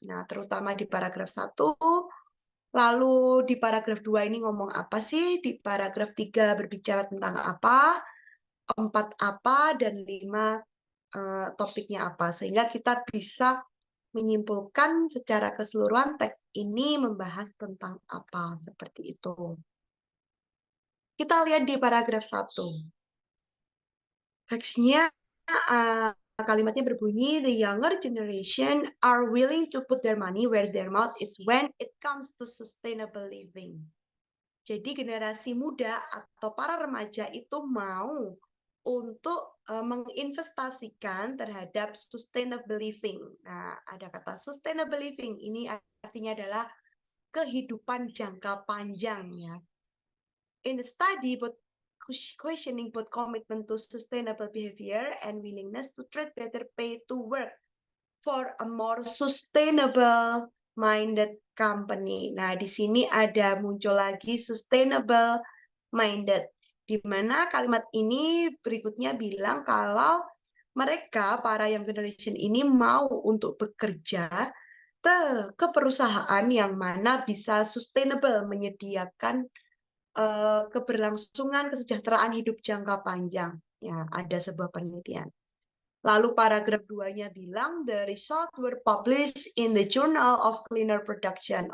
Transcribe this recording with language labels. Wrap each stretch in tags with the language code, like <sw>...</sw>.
<id>Nah, terutama di paragraf 1, lalu di paragraf 2 ini ngomong apa sih, di paragraf 3 berbicara tentang apa, 4 apa, dan 5 topiknya apa. Sehingga kita bisa menyimpulkan secara keseluruhan teks ini membahas tentang apa, seperti itu. Kita lihat di paragraf 1. Teksnya kalimatnya berbunyi,</id> <en>the younger generation are willing to put their money where their mouth is when it comes to sustainable living.</en> <id>Jadi generasi muda atau para remaja itu mau untuk menginvestasikan terhadap sustainable living. Nah, ada kata sustainable living, ini artinya adalah kehidupan jangka panjang ya.</id> <en>In the study, questioning both commitment to sustainable behavior and willingness to trade better pay to work for a more sustainable minded company.</en> <id>Nah, di sini ada muncul lagi sustainable minded, di mana kalimat ini berikutnya bilang kalau mereka, para</id> <en>young generation</en> <id>ini mau untuk bekerja ke perusahaan yang mana bisa sustainable, menyediakan keberlangsungan kesejahteraan hidup jangka panjang. Ya, ada sebuah penelitian. Lalu paragraf 2-nya bilang,</id> <en>the result were published in the Journal of Cleaner Production.</en>